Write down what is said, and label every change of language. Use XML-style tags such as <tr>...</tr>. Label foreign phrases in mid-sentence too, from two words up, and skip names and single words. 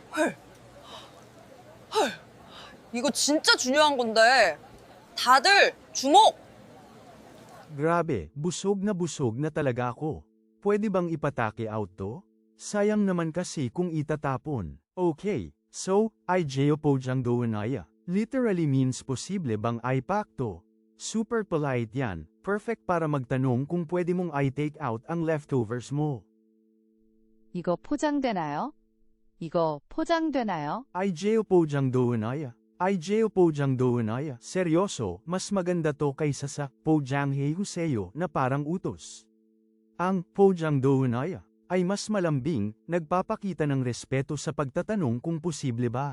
<ko>헐, 이거 진짜 중요한 건데. 다들 주목!</ko> <tl>Grabe, busog na talaga ako. Pwede bang ipatake out to? Sayang naman kasi kung itatapon. Okay, so,</tl> <ko>이거 포장되나요.</ko> <en>Literally means</en> <tl>posible bang ipack to? Super polite yan, perfect para magtanong kung pwede mong i-take out ang leftovers mo.</tl> <ko>이거 포장되나요? 이거 포장되나요? 이거 포장되나요. 이거 포장되나요.</ko> <tl>Seryoso, mas maganda to kaysa sa</tl> <ko>포장 해주세요</ko> <tl>na parang utos. Ang</tl> <ko>포장 되나요</ko> <tl>ay mas malambing, nagpapakita ng respeto sa pagtatanong kung posible ba.</tl>